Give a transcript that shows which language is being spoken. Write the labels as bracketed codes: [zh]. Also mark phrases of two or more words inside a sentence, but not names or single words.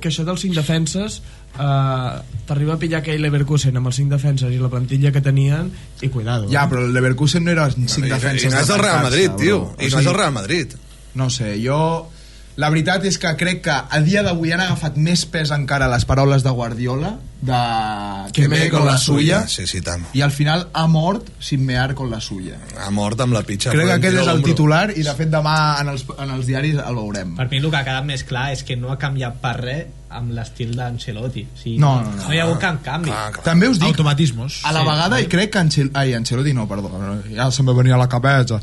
[ca] això dels 5 defenses t'arriba a pillar aquell Leverkusen amb els 5 defenses i la plantilla que tenien i cuidado. Ja, però el Leverkusen no era 5 defenses. I no és el Real Madrid, bro. tio. O I no és sigui, el Real Madrid. No sé, jo... La veritat és que crec que a dia d'avui han agafat més pes encara les paraules de Guardiola de que [es] me con la suya, [ca] Sí, sí, tant. i al final ha mort [es] sin mear con la suya. [ca] Ha mort amb la pitxa. Crec que aquest és el l'ombro. titular i de fet demà en els diaris el veurem. Per mi el que ha quedat més clar és que no ha canviat per res amb l'estil d'Ancelotti. O sigui, No. no hi ha hagut cap canvi. Clar. També us dic, Automatismos. a la vegada, i crec que Ancelotti no, perdó, ja se'm va venir a [es] la cabeza.